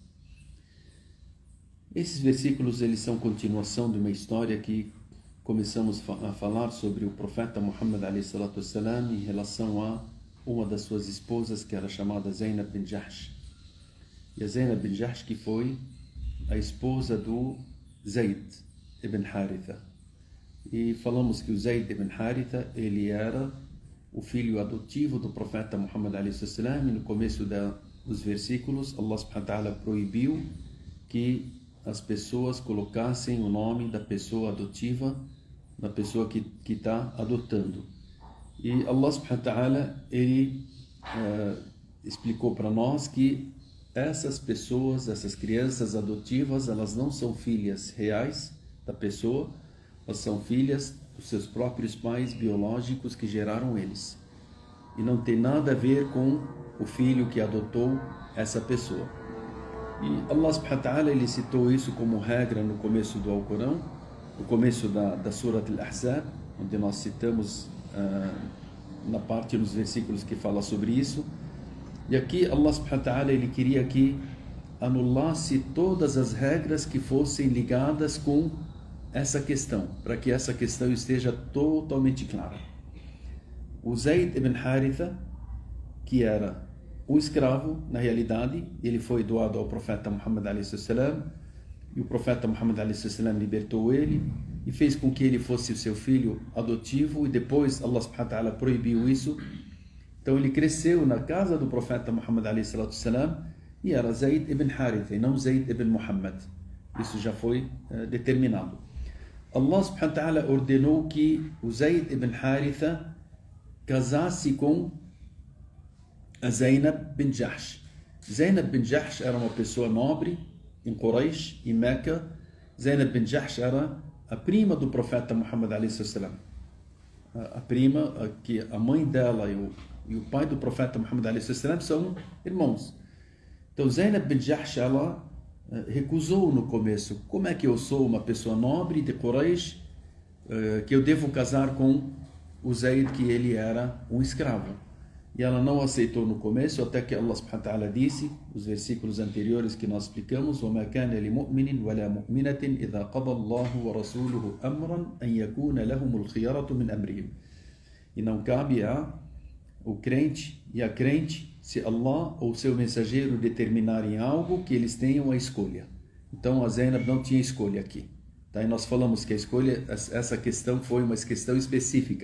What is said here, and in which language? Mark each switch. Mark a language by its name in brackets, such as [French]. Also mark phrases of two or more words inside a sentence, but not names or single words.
[Portuguese] Esses versículos eles são continuação de uma história que começamos a falar sobre o profeta Muhammad a.s. em relação a uma das suas esposas, que era chamada Zainab bin Jahsh. E a Zainab bin Jahsh que foi a esposa do Zayd ibn Haritha. E falamos que o Zayd ibn Haritha ele era o filho adotivo do profeta Muhammad a.s. E no começo dos versículos [Arabic] الله سبحانه وتعالى [Portuguese] proibiu que as pessoas colocassem o nome da pessoa adotiva na pessoa que está adotando. E [Arabic] الله سبحانه وتعالى [Portuguese] ele explicou para nós que essas pessoas, essas crianças adotivas, elas não são filhas reais da pessoa, elas são filhas dos seus próprios pais biológicos que geraram eles. E não tem nada a ver com o filho que adotou essa pessoa. E [Arabic] الله سبحانه وتعالى [Portuguese] ele citou isso como regra no começo do Alcorão, no começo da Surat Al-Ahzab, onde nós citamos na parte dos versículos que fala sobre isso. E aqui [Arabic] الله سبحانه وتعالى [Portuguese] ele queria que anulasse todas as regras que fossem ligadas com essa questão, para que essa questão esteja totalmente clara. O Zayd ibn Haritha, que era um escravo, na realidade, ele foi doado ao profeta Muhammad a.s. e o profeta Muhammad a.s. libertou ele e fez com que ele fosse o seu filho adotivo, e depois [Arabic] الله سبحانه وتعالى [Portuguese] proibiu isso. Então ele cresceu na casa do profeta Muhammad a.s. e era Zayd ibn Haritha e não Zayd ibn Muhammad. Isso já foi determinado. [Arabic] الله سبحانه وتعالى [Portuguese] ordenou que o Zayd ibn Haritha casasse com a Zainab bin Jahsh. Zainab bin Jahsh era uma pessoa nobre em Quraysh, em Meca. Zainab bin Jahsh era a prima do profeta Muhammad a.s. A prima, que a mãe dela e o pai do profeta Muhammad a.s. são irmãos. Então Zainab bin Jahsh, ela recusou no começo. Como é que eu sou uma pessoa nobre de Quraysh, que eu devo casar com o Zayd, que ele era um escravo? E ela não aceitou no começo, até que [Arabic] الله سبحانه وتعالى [Portuguese] disse, os versículos anteriores que nós explicamos, [Arabic] وَمَا كَانَ لِمُؤْمِنٍ وَلَا مُؤْمِنَةٍ إِذَا قَضَى اللَّهُ وَرَسُولُهُ أَمْرًا أَنْ يَكُونَ لَهُمُ الْخِيَرَةُ مِنْ أَمْرِهِمْ. [Portuguese] E não cabe o crente e a crente, se Allah ou seu mensageiro determinarem algo, que eles tenham a escolha. Então a Zainab não tinha escolha aqui. Tá? E nós falamos que a escolha, essa questão foi uma questão específica.